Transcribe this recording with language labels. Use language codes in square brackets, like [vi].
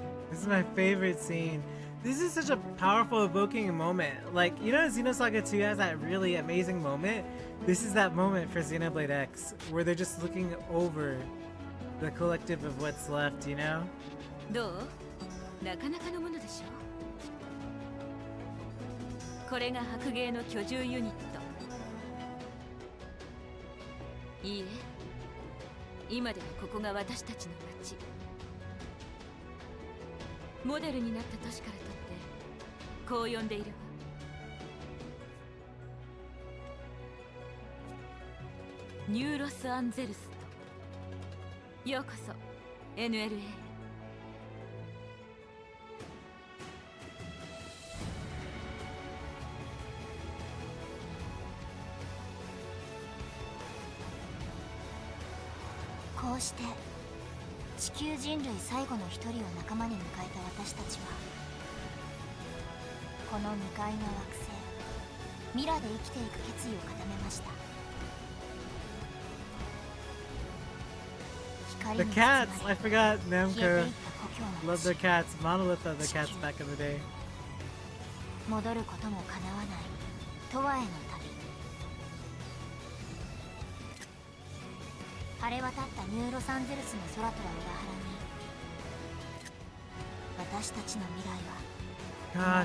[en] This is my favorite scene. This is such a powerful, evoking moment. Like, you know, Xenosaga 2 has that really amazing moment? This is that moment for Xenoblade X, where they're just looking over the collective of what's left, you know? [ja] どう？なかなかのものでしょ。これが白芸の居住ユニット。いいえ、今ではここが私たちの町。モデルになった年からとってこう呼んでいるわ。ニューロス・アンゼルスと。ようこそ NLA。こうして地球人類最後の一人を仲間に迎えた私たちはこの未開の惑星ミラで生きていく決意を固めました。 [en] The cats! I forgot Namco loved their cats. Monolith loved their cats back in the day. [ja] 戻ることも叶わないトワへの旅。晴れ渡ったニューロサンゼルスの空とは裏腹に私たちの未来は